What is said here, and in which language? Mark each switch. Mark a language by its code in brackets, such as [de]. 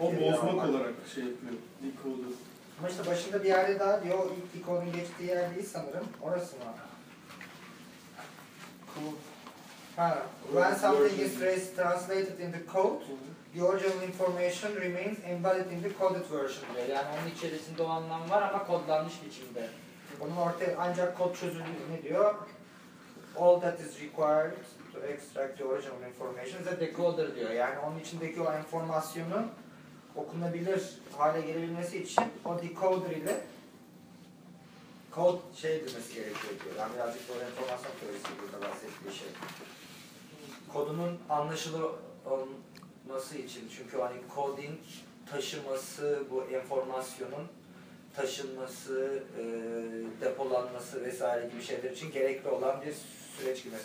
[tr] O bozmak olarak şey yapıyor, decode. Ama işte başında bir yerde daha diyor, ilk decode'un geçtiği yer değil sanırım, orası mı? [en] Ha, when something is translated in the code, the original information remains embedded in the coded version. [tr] Yani onun içerisinde o anlam var ama kodlanmış biçimde. Onun ortaya ancak kod çözülür mü diyor. [en] All that is required to extract the original information is a decoder [tr] diyor. Yani onun içindeki o informasyonun okunabilir hale gelebilmesi için o decoder ile kod şey edilmesi gerekiyor diyor. Yani birazcık o informasyon teorisi burada bahsettiği şey. Kodunun anlaşılır olması için, çünkü hani coding taşıması, bu informasyonun taşınması, depolanması vesaire gibi şeyler için gerekli olan bir süreç gibi.